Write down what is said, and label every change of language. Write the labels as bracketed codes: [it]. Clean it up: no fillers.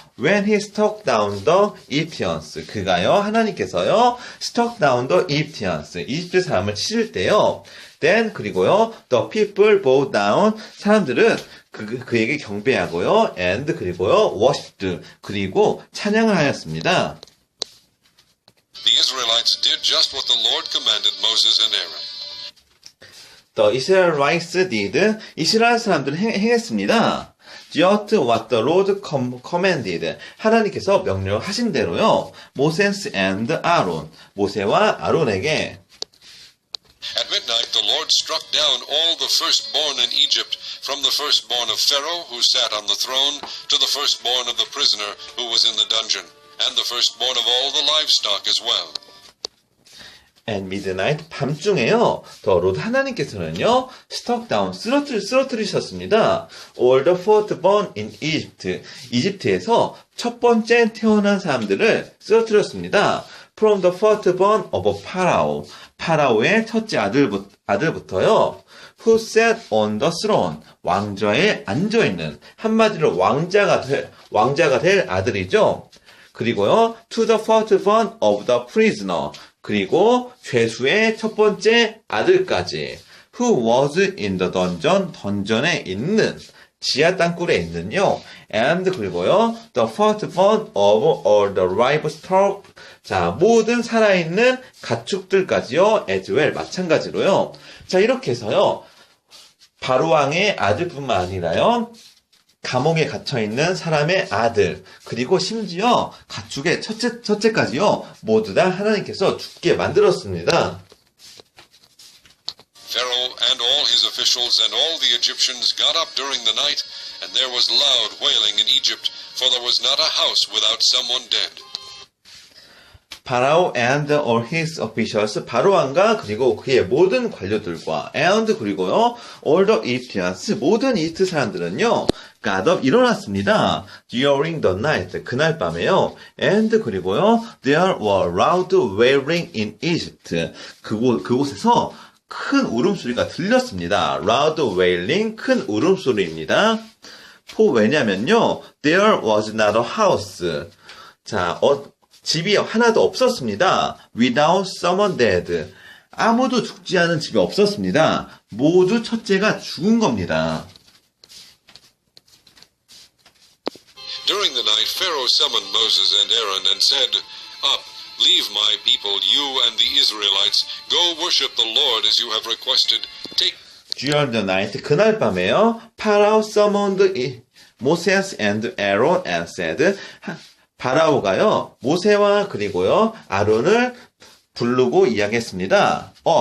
[en] When he struck down the Egyptians, [ko] 그가요, 하나님께서요, [en] struck down the Egyptians, [ko] 이집트 사람을 치실 때요, [en] then [ko] 그리고요, [en] the people bowed down, [ko] 사람들은 그에게 경배하고요, [en] and 그리고요, worshipped, [ko] 그리고 찬양을 하였습니다. [en] The Israelites did just what the Lord commanded Moses and Aaron. The Israelites did. [ko] 이스라엘 사람들은 행했습니다. [en] Just what the Lord commanded. [ko] 하나님께서 명령하신 대로요. [en] Moses and Aaron. [ko] 모세와 아론에게. [en] At midnight the Lord struck down all the firstborn in Egypt, from the firstborn of Pharaoh who sat on the throne to the firstborn of the prisoner who was in the dungeon, and the firstborn of all the livestock as well. At midnight, [ko] 밤중에요. [en] The Lord [ko] 하나님께서는요. [en] struck down, [ko] 쓰러뜨리셨습니다. [en] All the firstborn in Egypt. [ko] 이집트에서 첫 번째 태어난 사람들을 쓰러뜨렸습니다. [en] From the firstborn of Pharaoh. [ko] 파라오의 첫째 아들부터요. [en] Who sat on the throne. [ko] 왕좌에 앉아있는, 한마디로 왕자가 될 아들이죠. 그리고요, [en] to the firstborn of the prisoner. [ko] 그리고 죄수의 첫 번째 아들까지. [en] Who was in the dungeon. [ko] 던전에 있는, 지하 땅굴에 있는요. [en] And [ko] 그리고요, [en] the firstborn of all the livestock. [ko] 자, 모든 살아있는 가축들까지요. [en] as well. [ko] 마찬가지로요. 자, 이렇게 해서요. 바로왕의 아들뿐만 아니라요. 감옥에 갇혀있는 사람의 아들, 그리고 심지어 가축의 첫째까지요, 모두 다 하나님께서 죽게 만들었습니다. [en] Pharaoh and all his officials and all the Egyptians got up during the night, and there was loud wailing in Egypt, for there was not a house without someone dead. [ko] 파라오 [en] and all his officials, [ko] 바로왕과 그리고 그의 모든 관료들과 and 그리고요 [en] all the Egyptians, [ko] 모든 이집트 사람들은요 [en] got up, [ko] 일어났습니다. [en] during the night, [ko] 그날 밤에요. [en] and [ko] 그리고요 [en] there were loud wailing in Egypt, [ko] 그곳에서 큰 울음소리가 들렸습니다. [en] loud wailing, [ko] 큰 울음소리입니다. 왜냐면요 [en] there was not a house, [ko] 자 집이 하나도 없었습니다. [en] Without someone dead. [ko] 아무도 죽지 않은 집이 없었습니다. 모두 첫째가 죽은 겁니다. [en] During the night, Pharaoh summoned Moses and Aaron and said, Up, leave my people, you and the Israelites. Go worship the Lord as you have requested. Take During the night, [ko] 그날 밤에요. [en] Pharaoh summoned Moses and Aaron and said, [ko] 바라오가요, 모세와 그리고요, 아론을 부르고 이야기했습니다.